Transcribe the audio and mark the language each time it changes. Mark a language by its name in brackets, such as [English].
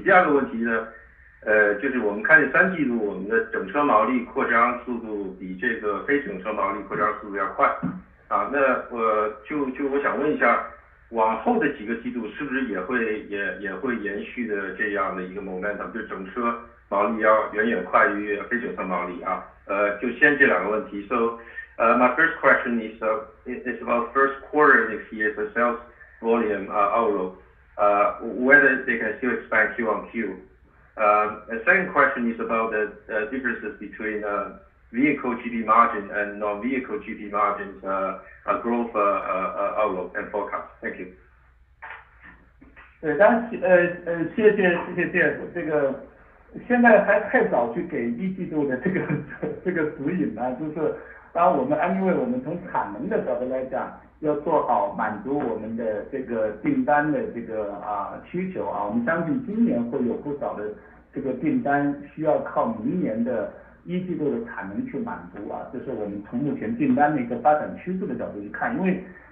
[Chinese] 第二个问题呢就是我们看见3季度我们的整车毛利扩张速度比这个非整车毛利扩张速度要快那我想问一下，往后的几个季度是不是也会延续的这样的一个 momentum， 就整车毛利要远远快于非整车毛利就先这2个问题。 [English] So my first question is about first quarter next year, the sales volume outlook, whether they can still expand Q on Q. The second question is about the differences between vehicle GP margin and non-vehicle GP margins growth outlook and forecast. Thank you. [Chinese] 对，当然谢谢这个，现在还太早去给一季度的这个指引呢，就是当我们因为我们从产能的角度来讲，要做好满足我们的这个订单的这个需求啊，我们相信今年会有不少的这个订单需要靠明年的一季度的产能去满足啊，这是我们从目前订单的一个发展趋势的角度去看，因为